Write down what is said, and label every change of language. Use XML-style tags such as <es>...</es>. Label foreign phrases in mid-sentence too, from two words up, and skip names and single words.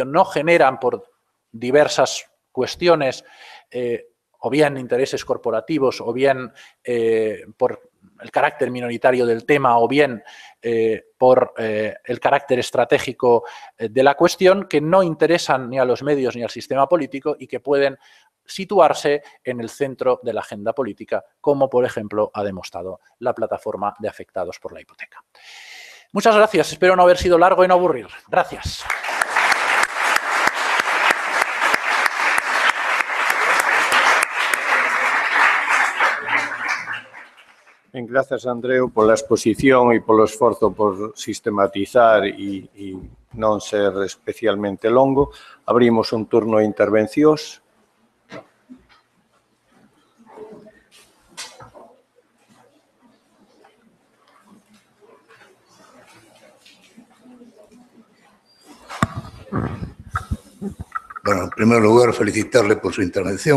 <es>no generan por diversas cuestiones o bien intereses corporativos, o bien por el carácter minoritario del tema, o bien por el carácter estratégico de la cuestión, que no interesan ni a los medios ni al sistema político y que pueden situarse en el centro de la agenda política, como por ejemplo ha demostrado la plataforma de afectados por la hipoteca. Muchas gracias, espero no haber sido largo y no aburrir. Gracias. Gracias, Andreu, por la exposición</es> <gl>e polo esforzo por sistematizar e non ser especialmente longo. Abrimos un turno de intervencións.</gl> <es>Bueno, en primer lugar, felicitarle por su intervención.</es>